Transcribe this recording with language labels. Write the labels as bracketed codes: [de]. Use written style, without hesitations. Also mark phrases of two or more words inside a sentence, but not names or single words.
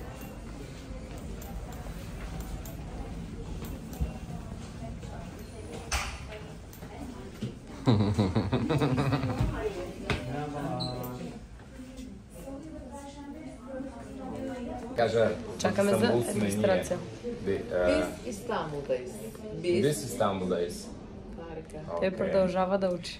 [bg] Кажа, Чакаме за Истанбул сме регистрация. ние. [tr] Biz İstanbul'dayız. Biz İstanbul'dayız. Harika. [bg] Той продължава да учи.